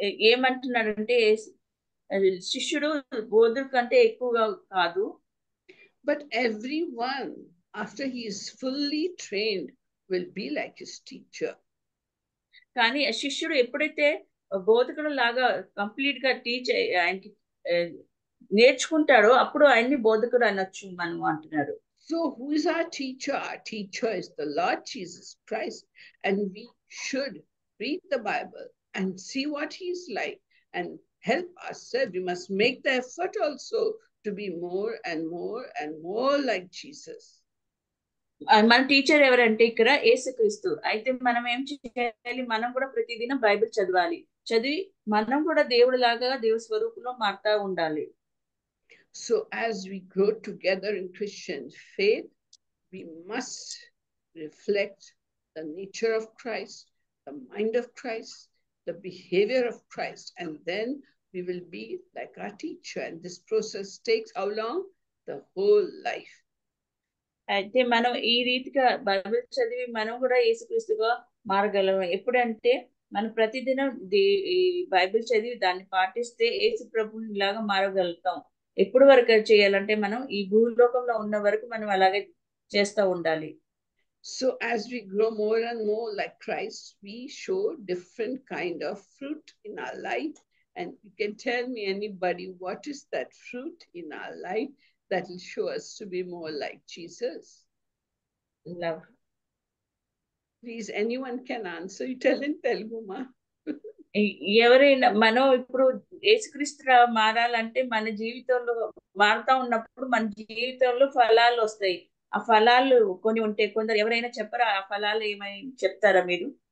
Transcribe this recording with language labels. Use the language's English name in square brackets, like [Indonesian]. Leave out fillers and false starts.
[Telugu] ఏమంటున్నాడంటే శిష్యుడు బోధకుడి కంటే ఎక్కువగా కాదు. [English] But everyone, after he is fully trained, will be like his teacher. [Telugu] కానీ శిష్యుడు ఎప్పుడైతే బోధకుడు లాగా కంప్లీట్ గా టీచ్ ఆయనకి నేర్చుకుంటాడో అప్పుడు ఆయన్ని బోధకుడు అనొచ్చు మనం అంటున్నారు. [English] So who is our teacher? Our teacher is the Lord Jesus Christ, and we should read the Bible and see what he's like and help ourselves. We must make the effort also to be more and more and more like Jesus. [Telugu] మన teacher ఎవరంటే ఇక్కడ యేసుక్రీస్తు. అయితే మనం ఏం చేయాలి? మనం కూడా ప్రతిదినం బైబిల్ చదివి మనం కూడా దేవుడి లాగా దేవుడి స్వరూపంలో మారుతూ ఉండాలి. [English] So as we grow together in Christian faith, we must reflect the nature of Christ, the mind of Christ, the behavior of Christ, and then we will be like our teacher. And this process takes how long? The whole life. [Telugu] అయితే మనం ఈ రీతిగా Bible చదివి మనం కూడా యేసుక్రీస్తుగా మారగలం. ఎప్పుడంటే మనం ప్రతిదినం ఈ బైబిల్ చదివి దాన్ని పాటిస్తే యేసు ప్రభుని లాగా మారగలుగుతాం. ఎప్పుడు వరకు చేయాలంటే మనం ఈ భూలోకంలో ఉన్న వరకు మనం అలాగే చేస్తూ ఉండాలి. [English] So as we grow more and more like Christ, we show different kind of fruit in our life. And you can tell me, anybody, what is that fruit in our life that will show us to be more like Jesus? Love. Please, anyone can answer. You tell in Telugu, ma. [Telugu] ఎవరైనా మనం ఇప్పుడు యేసుక్రీస్తుగా మారాలంటే మన జీవితంలో మారుతా ఉన్నప్పుడు మన జీవితంలో ఫలాలు వస్తాయి. ఆ ఫలాలు కొన్ని ఉంటాయి. కొందరు ఎవరైనా చెప్పరా? ఆ ఫలాలు ఏమైనా చెప్తారా మీరు?